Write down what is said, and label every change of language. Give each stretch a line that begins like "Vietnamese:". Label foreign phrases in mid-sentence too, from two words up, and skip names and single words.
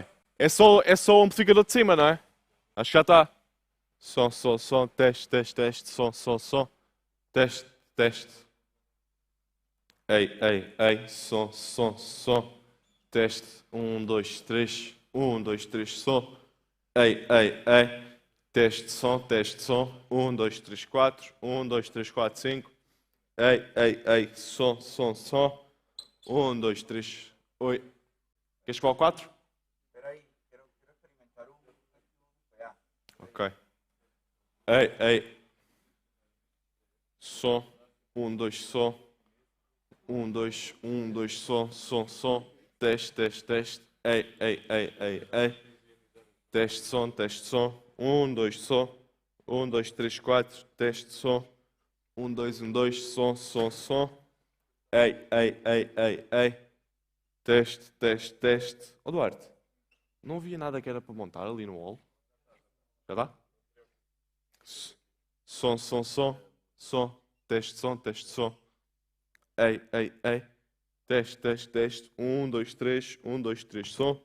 Portuguese: É só o amplificador de cima, não é? Acho que já está. Som, som, som. Teste, teste, teste. Som, som, som. Teste, teste. Ei, ei, ei. Som, som, som. Teste. Um, dois, três. Um, dois, três, som. Ei, ei, ei. Teste, som, teste, som. Um, dois, três, quatro. Um, dois, três, quatro, cinco. Ei, ei, ei. Som, som, som. Um, dois, três. Oi. Queres falar quatro? Espera aí, quero experimentar o PA. Ok. Ei, ei. Som. Um, dois, som. Um, dois, som, som, som. Teste, teste, teste. Ei, ei, ei, ei, ei. Teste, som, teste, som. Um, dois, som. Um, dois, três, quatro. Teste, som. Um, dois, som, som, som. Ei, ei, ei, ei, ei. Teste, teste, teste. Ó Duarte, não havia nada que era para montar ali no wall? Já dá? Som, som, som. Som. Teste, som, teste, som. Ei, ei, ei. Teste, teste, teste. Um, dois, três. Um, dois, três, som.